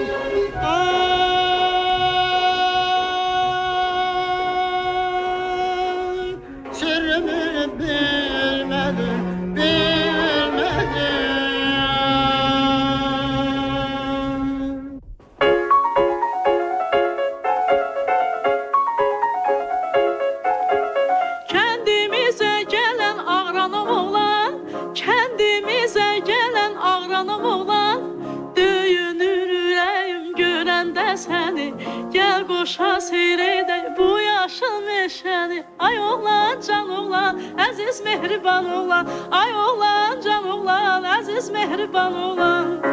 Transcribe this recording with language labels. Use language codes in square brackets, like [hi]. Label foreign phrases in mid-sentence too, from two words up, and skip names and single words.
[tr] Ay, sırrımı bilmedi, bilmedi yar. Kendimize gelen ağranım oğlan, kendimize gelen ağranım oğlan. [az] Döyünür ürəyim görəndə səni, gel qoşa seyredək bu yaşıl meşəni. Ay oğlan, can oğlan, əziz mehriban oğlan. Ay oğlan, can oğlan, əziz mehriban oğlan.